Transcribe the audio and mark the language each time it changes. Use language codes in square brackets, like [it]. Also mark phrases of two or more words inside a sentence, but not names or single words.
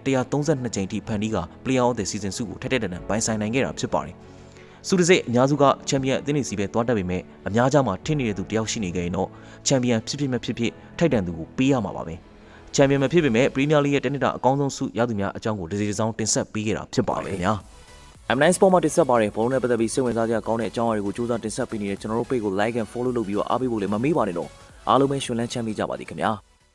[my] 132 ချိန်ထိဖန်တီးက Player of the Season ဆုကိုထက်တဲ့တန်းပိုင်ဆိုင်နိုင်ခဲ့တာဖြစ်ပါတယ်ဆုတစိအများစုကချန်ပီယံအသင်းတွေစီပဲသွားတက်ပေမဲ့အများကြားမှာထင်နေတဲ့သူတယောက်ရှိနေကြရင်တော့ချန်ပီယံဖြစ်မဖြစ်ထိုက်တန်သူကိုပေးရမှာပါပဲချန်ပီယံမဖြစ်ပေမဲ့ပရီးမီယာလိရဲ့တနစ်တာအကောင်းဆုံးဆုရသူများအကြောင်းကိုဒီစီဆောင်တင်ဆက်ပေးခဲ့တာဖြစ်ပါတယ်ညာM9 Sport မှာတင်ဆက်ပါတယ်ဘောလုံးနဲ့ပတ်သက်ပြီးစိတ်ဝင်စားစရာကောင်းတဲ့အကြောင်းအရာတွေကိုစူးစမ်းတင်ဆက်ပေးနေတဲ့ကျွန်တော်တို့ page ကို [en] like and follow [my] လုပ်ပြီးတော့အားပေးဖို့လည်းမမေ့ပါနဲ့တော့အားလုံးပဲရှင်လန်းချမ်းမြေ့ကြပါသည်ခင်ဗျာ